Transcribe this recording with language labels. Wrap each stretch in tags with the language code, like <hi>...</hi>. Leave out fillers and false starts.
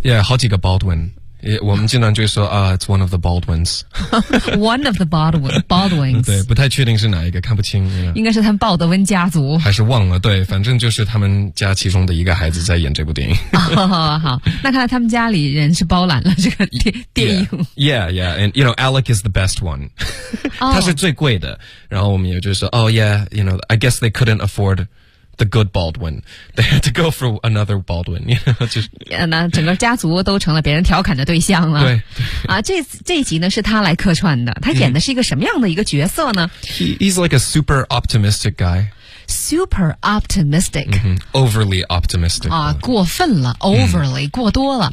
<zh>yeah， 好几个 Baldwin。我们经常就说啊、</zh> <en>it's one of the Baldwins， one of the Baldwins，</en> <zh>对，不太确定是哪一个，看不清，you know? 应该是他们鲍德温家族，还是忘了，对，反正就是他们家其中的一个孩子在演这部电影。、好，那看来他们家里人是包揽了这个电影。</zh> <en>yeah, yeah yeah and you know Alec is the best one，</en> <zh>他是最贵的，然后我们也就说</zh> <en>oh yeah you know I guess they couldn't afford the good Baldwin， they had to go for another Baldwin， you know， 就是、</en> <zh>yeah， 那整个家族都成了别人调侃的对象了。对，啊，这一集呢是他来客串的，他演的是一个什么样的一个角色呢？</zh> <en>He's like a super optimistic guy， super optimistic，、 mm-hmm， overly optimistic，</en> <zh>啊，过分了， overly，、mm-hmm， 过多了，</zh>